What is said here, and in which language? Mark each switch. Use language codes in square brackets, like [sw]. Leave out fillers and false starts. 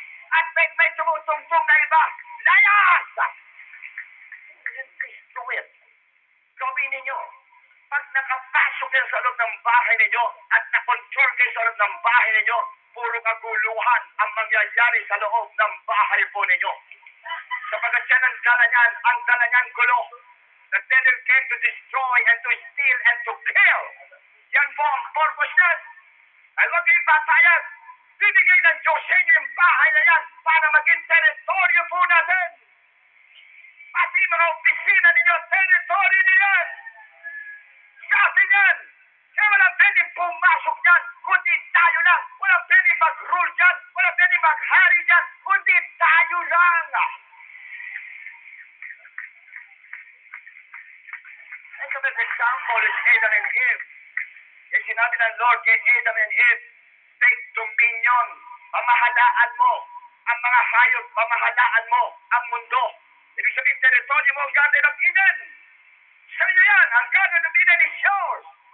[tl] At may tumutungtong na iba, layas! [en] Please do it. [tl] Gawin ninyo. Pag nakapasok kayo sa loob ng bahay ninyo at nakontrol kayo sa loob ng bahay ninyo, puro kaguluhan ang mangyayari sa loob ng bahay po ninyo. Sapagat yan ang dala niyan gulo. [en] The devil came to destroy and to steal and to kill. [tl] Yan po ang purpose niyan. Ay huwag kayong papayag. Bibigay ng Diyos sa inyo yung bahay na yan para maging teritoryo po natin. Pati mga opisina ninyo, teritoryo niyo yan. Sa atin yan. Kaya walang pwedeng pumasok dyan, kundi tayo lang. Walang pwedeng mag-rule dyan, walang pwedeng mag-hari dyan, kundi tayo lang. [en] And so the example is Adam and Eve. [tl] Yung sinabi ng Lord kay Adam and Eve, [en] take dominion [tl] pamahalaan mo ang mga hayop, pamahalaan mo ang mundo. Ibig sabihin, teritoryo mo ang Garden of Eden. Sa inyo yan, ang Garden of Eden is yours.